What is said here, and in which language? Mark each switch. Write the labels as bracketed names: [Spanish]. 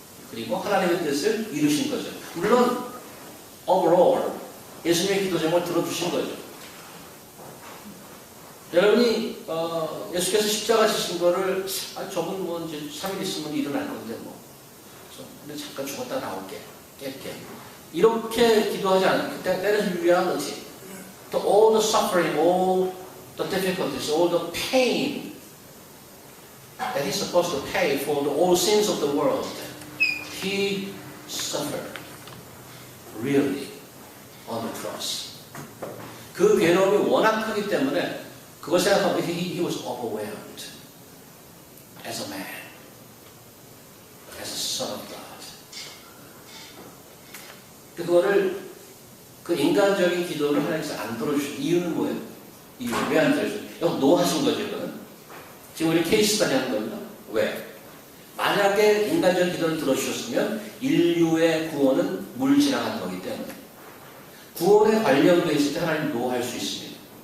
[Korean] 그리고 하나님의 뜻을 이루신 거죠. 물론 overall 예수님의 기도 제목을 들어주신 거죠. 여러분이 예수께서 십자가 지신 거를 저분 뭐 이제 3일 있으면 일어날 건데 뭐 근데 잠깐 죽었다 나올게 깰게 이렇게 기도하지 않아요. [English] That is reality. All the suffering, all the difficulties, all the pain that he's supposed to pay for all sins of the world, he suffered really on the cross. [Korean] 그 괴로움이 워낙 크기 때문에 그걸 생각하면 [English] he was overwhelmed as a man, as a son of God. [Korean] 그거를 그 인간적인 기도를 하나님께서 안 들어주신 이유는 뭐예요? 이유 왜 안 들어주세요? 이거 노하신 거죠, 이거는. 지금 우리 케이스 스터디 하는 겁니다. 왜? 만약에 인간적인 기도를 들어주셨으면 인류의 구원은 물지나간 거기 때문에 구원에 관련되어 있을 때 하나님 노할 수 있습니다.